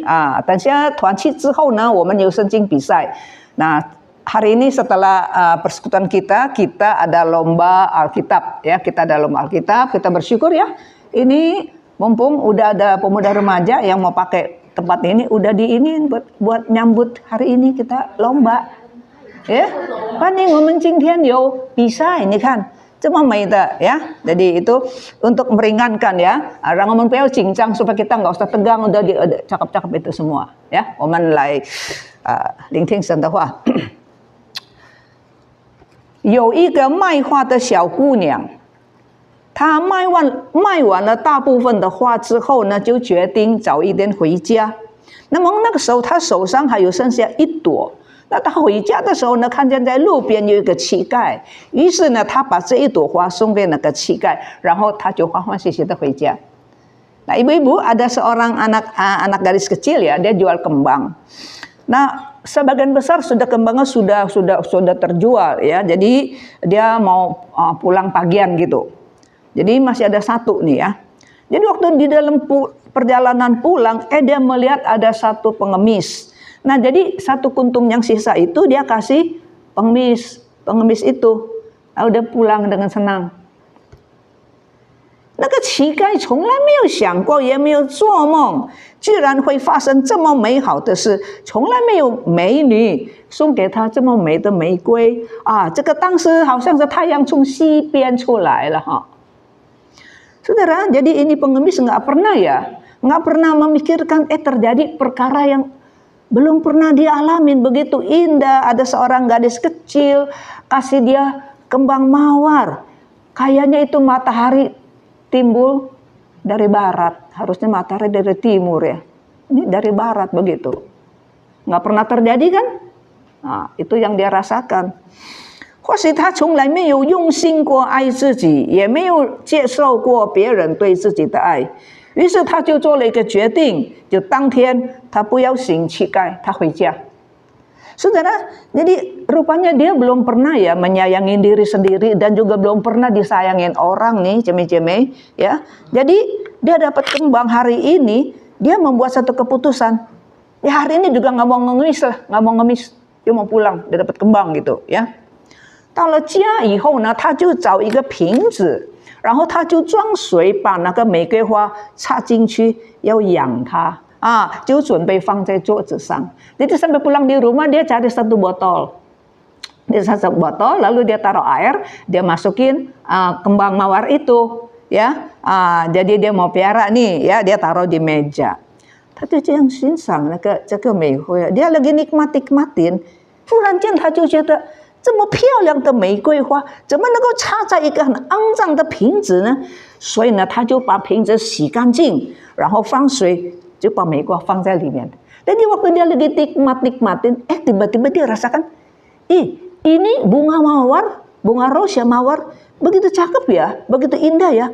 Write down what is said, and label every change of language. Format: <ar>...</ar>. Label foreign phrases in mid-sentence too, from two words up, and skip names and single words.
<zh>等下团契之后呢，我们有圣经比赛。</zh> <id>Nah hari ini setelah persekutuan kita ada lomba Alkitab ya. Kita ada lomba Alkitab. Kita bersyukur ya. Ini mumpung udah ada pemuda remaja yang mau pakai tempat ini, udah diinin buat nyambut hari ini kita lomba。Ya,</id> <zh>欢迎我们今天有比赛，你看这么美的 ya.</zh> <id>Jadi itu untuk meringankan ya,</id> <zh>让我们不要紧张</zh> <id>supaya kita nggak usah tegang, udah cakap-cakap itu semua ya.</id> <zh>我们来聆听神的话。有一个卖花的小姑娘，她卖完了大部分的花之后呢，就决定早一点回家。那么那个时候她手上还有剩下一朵。那他回家的时候呢，看见在路边有一个乞丐，于是呢，他把这一朵花送给那个乞丐，然后他就欢欢喜喜的回家。</zh> <id>Nah, ibu-ibu ada seorang anak gadis kecil ya, dia jual kembang. Nah, sebagian besar kembangnya sudah terjual ya, jadi dia mau pulang pagian gitu. Jadi masih ada satu nih ya. Jadi waktu di dalam perjalanan pulang, dia melihat ada satu pengemis. Nah, jadi satu kuntum yang sisa itu dia kasih pengemis itu. Udah pulang dengan senang.</id> <zh>那个乞丐从来没有想过，也没有做梦，居然会发生这么美好的事，从来没有美女送给他这么美的玫瑰啊！这个当时好像是太阳从西边出来了哈。</zh> <id>Saudara, jadi ini pengemis nggak pernah memikirkan terjadi perkara yang belum pernah dia alamin, begitu indah. Ada seorang gadis kecil kasih dia kembang mawar, kayaknya itu matahari timbul dari barat, harusnya matahari dari timur ya. Ini dari barat begitu. Nggak pernah terjadi kan? Nah, itu yang dia rasakan.</id> <zh>或许他从来没有用心过爱自己，也没有接受过别人对自己的爱，于是他就做了一个决定，就当天他不要行乞丐，他回家。</zh> <id>Saudara, jadi rupanya dia belum pernah ya menyayangi diri sendiri dan juga belum pernah disayangin orang nih, ceme-ceme ya. Jadi dia dapat kembang hari ini, dia membuat satu keputusan. Ya hari ini juga nggak mau ngemis lah, nggak mau ngemis, dia mau pulang, dia dapat kembang gitu ya.</id> <zh>到了家以后呢，他就找一个瓶子，然后他就装水，把那个玫瑰花插进去，要养它啊，就准备放在桌子上。</zh> <id>Jadi sampai pulang di rumah dia cari satu botol, dia satu botol, lalu dia taruh air, dia masukin kembang mawar itu, ya. Jadi dia mau piara nih, ya, dia taruh di meja.</id> <zh>他就这样欣赏这个玫瑰，</zh> <id>dia lagi nikmatin，</id> <zh>突然间他就觉得。这么漂亮的玫瑰花，怎么能够插在一个很肮脏的瓶子呢？所以呢，他就把瓶子洗干净，然后放水，就把玫瑰花放在里面。</zh> <id>Jadi waktu dia lagi nikmatin, tiba-tiba dia rasakan, ini bunga mawar, bunga rosa mawar, begitu cakep ya, begitu indah ya.</id>